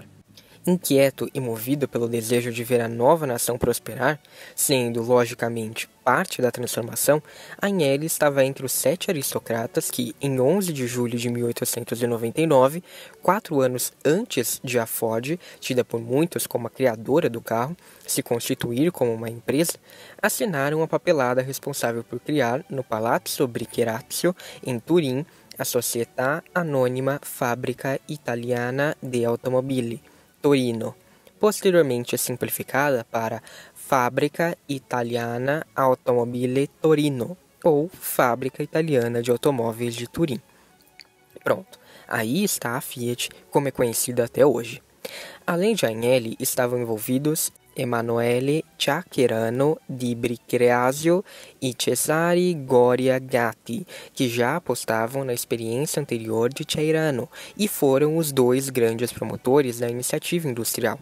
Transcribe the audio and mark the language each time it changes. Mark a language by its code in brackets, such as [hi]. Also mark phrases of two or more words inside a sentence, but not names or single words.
[pt] Inquieto e movido pelo desejo de ver a nova nação prosperar, sendo, logicamente, parte da transformação, Agnelli estava entre os 7 aristocratas que, em 11 de julho de 1899, 4 anos antes de a Ford, tida por muitos como a criadora do carro, se constituir como uma empresa, assinaram a papelada responsável por criar, no Palazzo Bricherazzo, em Turim, a Società Anonima Fabbrica Italiana de Automobili, Torino, posteriormente simplificada para Fábrica Italiana Automobile Torino, ou Fábrica Italiana de Automóveis de Turim. Pronto, aí está a Fiat, como é conhecida até hoje. Além de Agnelli, estavam envolvidos Emanuele Ciaccherano di Bricherazzo e Cesare Goria Gatti, que já apostavam na experiência anterior de Ceirano e foram os 2 grandes promotores da iniciativa industrial.